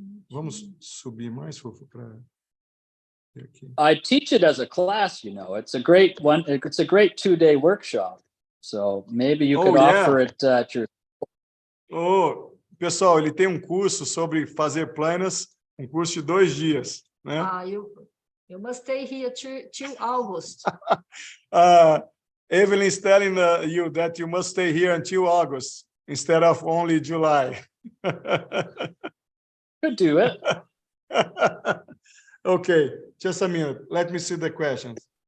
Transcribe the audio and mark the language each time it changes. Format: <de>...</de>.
<pt>Vamos subir mais, Fofo, para aqui.</pt> <en>I teach it as a class, It's a great one. It's a great 2-day workshop. So maybe you could offer it at your.</en> <pt>Pessoal, ele tem um curso sobre fazer planas, um curso de 2 dias, né?</pt> <en>You must stay here till August. Evelyn is telling you that you must stay here until August instead of only July. Could do it. Okay, just a minute. Let me see the questions.</en>